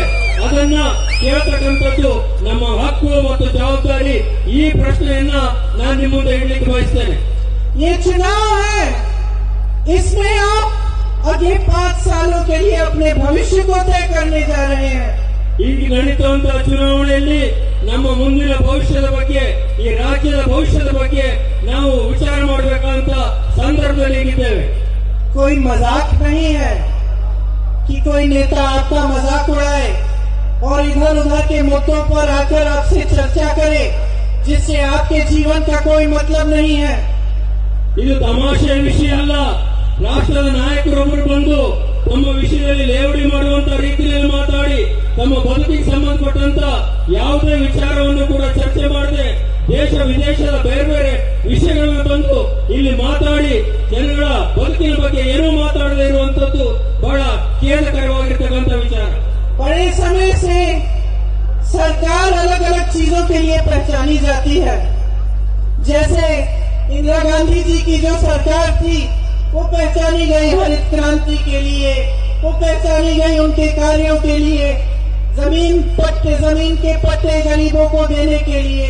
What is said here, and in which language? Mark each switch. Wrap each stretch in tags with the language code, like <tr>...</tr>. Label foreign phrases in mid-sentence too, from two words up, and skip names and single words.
<kn>ಅದನ್ನ ಕೇಳತಕ್ಕಂಥದ್ದು ನಮ್ಮ ಹಕ್ಕು ಮತ್ತು ಜವಾಬ್ದಾರಿ। ಈ ಪ್ರಶ್ನೆಯನ್ನ ನಾನು ನಿಮ್ಮ ಮುಂದೆ ಇಡ್ಲಿಕ್ಕೆ ಬಯಸ್ತೇನೆ।</kn> <hi>ये चुनाव है, इसमें आप अगले 5 सालों के लिए अपने भविष्य को तय करने जा रहे हैं।</hi> <kn>ಈಗ ನಡೀತುವಂತಹ ಚುನಾವಣೆಯಲ್ಲಿ ನಮ್ಮ ಮುಂದಿನ ಭವಿಷ್ಯದ ಬಗ್ಗೆ, ಈ ರಾಜ್ಯದ ಭವಿಷ್ಯದ ಬಗ್ಗೆ ನಾವು ವಿಚಾರ ಮಾಡಬೇಕಂತ ಸಂದರ್ಭದಲ್ಲಿ ಇದ್ದೇವೆ।</kn> <hi>कोई मजाक नहीं है कि कोई नेता आपका मजाक उड़ाए और इधर उधर के मुद्दों पर आकर आपसे चर्चा करे जिससे आपके जीवन का कोई मतलब नहीं है।</hi> <kn>ಇದು ತಮಾಷೆಯ ವಿಷಯ ಅಲ್ಲ। ರಾಷ್ಟ್ರದ ನಾಯಕರೊಬ್ಬರು ಬಂದು ತಮ್ಮ ವಿಷಯದಲ್ಲಿ ಲೇವಡಿ ಮಾಡುವಂತ ರೀತಿಯಲ್ಲಿ ಮಾತಾಡಿ ತಮ್ಮ ಬದುಕಿಗೆ ಸಂಬಂಧಪಟ್ಟಂತ ಯಾವುದೇ ವಿಚಾರವನ್ನು ಕೂಡ ಚರ್ಚೆ ಮಾಡದೆ ದೇಶ ವಿದೇಶದ ಬೇರೆ ಬೇರೆ ವಿಷಯಗಳನ್ನು ತಂದು ಇಲ್ಲಿ ಮಾತಾಡಿ ಜನಗಳ ಬದುಕಿನ ಬಗ್ಗೆ ಏನೂ ಮಾತಾಡದೇ ಇರುವಂತದ್ದು ಬಹಳ ಖೇದಕರವಾಗಿರ್ತಕ್ಕಂಥ ವಿಚಾರ।</kn> <hi>बड़े समय से सरकार अलग अलग चीजों के लिए पहचानी जाती है। जैसे इंदिरा गांधी जी की जो सरकार थी वो पहचानी गई हरित क्रांति के लिए, वो पहचानी गई उनके कार्यों के लिए, जमीन के पट्टे गरीबों को देने के लिए।</hi>